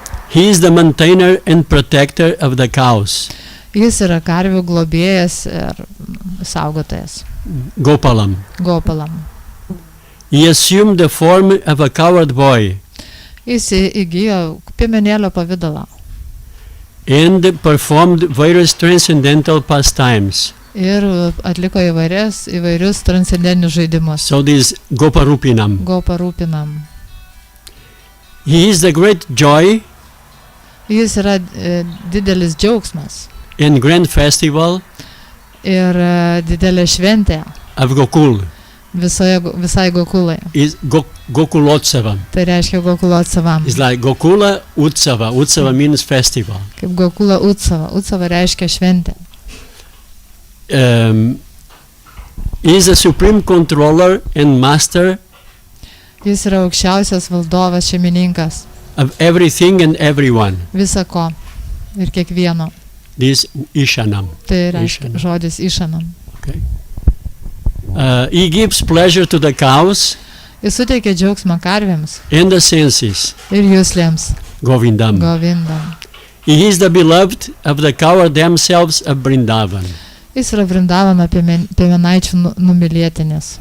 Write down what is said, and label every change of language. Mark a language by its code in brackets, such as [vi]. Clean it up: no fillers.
[en] He is the maintainer and protector of the cows. [lt] Jis yra karvių globėjas ir saugotojas. [sa] Gopalam. Gopalam. [en] He assumed the form of a coward boy [lt] Jis įgijo piemenėlio pavidalą [en] and performed various transcendental pastimes. [lt] ir atliko įvairius transcendentinius žaidimus. [en] So this Goparupinam. [sa] Goparupinam. [en] He is the great joy [lt] Jis yra didelis džiaugsmas [en] and grand festival [lt] ir didelė šventė [en] of Gokul. [lt] visai Gokulai. [en] Is Gokulotsavam. [lt] Tai reiškia Gokulotsavam. [en] It's like Gokula Utsava. Utsava means festival. [lt] Kaip Gokula Utsava. Utsava reiškia šventė. [en] He is the supreme controller and master [lt] Jis yra aukščiausias valdovas, šeimininkas [en] of everything and everyone. [lt] visa ko ir kiekvieno. [en] This Ishanam. [lt] Tai reiškia [sa] Ishanam. [lt] žodis Išanam. [en] Okay. He gives pleasure to the cows [lt] Jis suteikia džiaugsmą karvėms [en] and the senses. [lt] ir juslėms. [sa] Govindam. Govindam. [en] He is the beloved of the cows themselves of Vrindavan. [lt] Jis yra Vrindavano piemenaičių numylėtinis.